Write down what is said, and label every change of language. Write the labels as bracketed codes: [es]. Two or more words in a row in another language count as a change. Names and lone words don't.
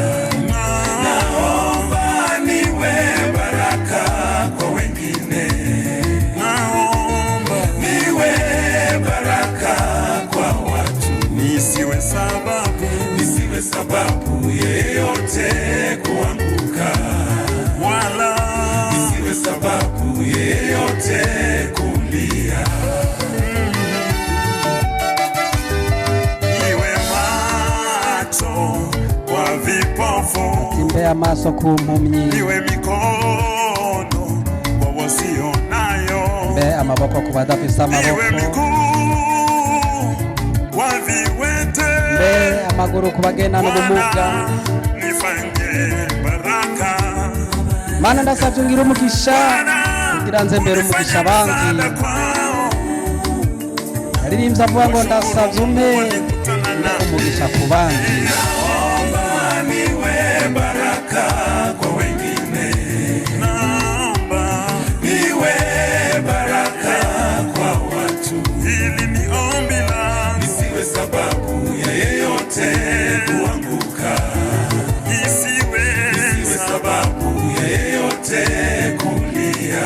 [sw] Naomba niwe baraka kwa wengine, naomba niwe baraka kwa watu, nisiwe sababu yeyote kuanguka, wala nisiwe sababu yeyote kulia. Iwe macho kwa vipofu, [rn] kimbea maso kumpumyi, [sw] iwe mikono kwa wasionayo, [rn] mbe amaboko ku badafise amaboko, [sw] iwe miguu kwa viwete, [rn] mbe amaguru ku bagenda n'ubumuga. [sw] Nifanye baraka [rn] Mana ndasavye ngira umugisha kugira nze mbere umugisha abandi. Aririmbye avuga ngo ndasavye umpe umugisha ku bandi. [sw] Naomba niwe baraka kwa wengine, naomba niwe baraka kwa watu. Hili ni ombi langu, nisiwe sababu ya yeyote kuanguka, nisiwe sababu ya yeyote kulia.